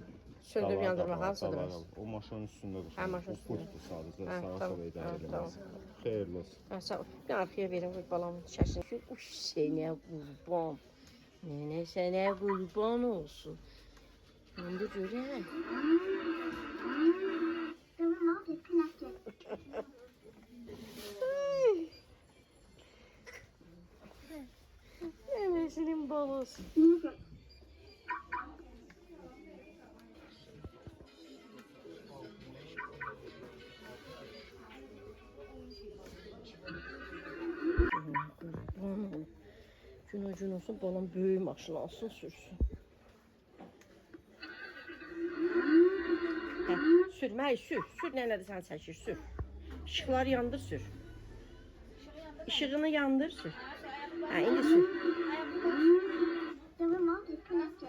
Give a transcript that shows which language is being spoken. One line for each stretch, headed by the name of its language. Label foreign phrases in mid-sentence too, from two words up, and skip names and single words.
Azerbaijani: Söndürüb Dalağa yandırmaq, qabağa, hamısı dalağa da qabağa. O maşının üstündə durur. Hə, maşının Bu pultdur sadəcə. Hə, Sağa tamam, sola idarə hə, edilməz. tamam. Xeyirli olsun. Hə, sağ ol. Bir arxaya verin qoy balamın çəsini. Uş sənə qurban. Nənə sənə qurban olsun. İndi görək.
English: The remote is connected.
Azerbaijani: Nənəsinin balası. Music. Gün olsun, balam böyük maşın alsın, sürsün. Hə, sürmək, sür. Sür, nənədir sən çəkir, sür. İşıqları yandır, sür. İşığını yandır, sür. Hə, indi sür.
English: The remote is connected.